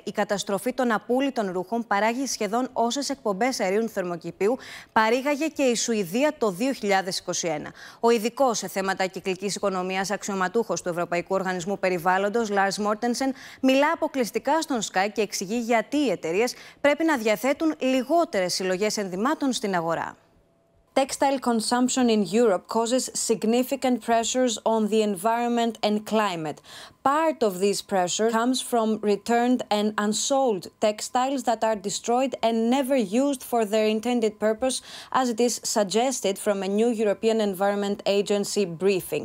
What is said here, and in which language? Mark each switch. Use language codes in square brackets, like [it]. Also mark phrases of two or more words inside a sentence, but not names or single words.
[el] Η καταστροφή των απούλητων ρούχων παράγει σχεδόν όσες εκπομπές αερίων θερμοκηπίου παρήγαγε και η Σουηδία το 2021. Ο ειδικός σε θέματα κυκλικής οικονομίας αξιωματούχος του Ευρωπαϊκού Οργανισμού Περιβάλλοντος, Lars Mortensen, μιλά αποκλειστικά στον SKAI και εξηγεί γιατί οι εταιρείες πρέπει να διαθέτουν λιγότερες συλλογές ενδυμάτων στην αγορά. [en] Textile consumption in Europe causes significant pressures on the environment and climate. Part of this pressure comes from returned and unsold textiles that are destroyed and never used for their intended purpose, as it is suggested from a new European Environment Agency briefing.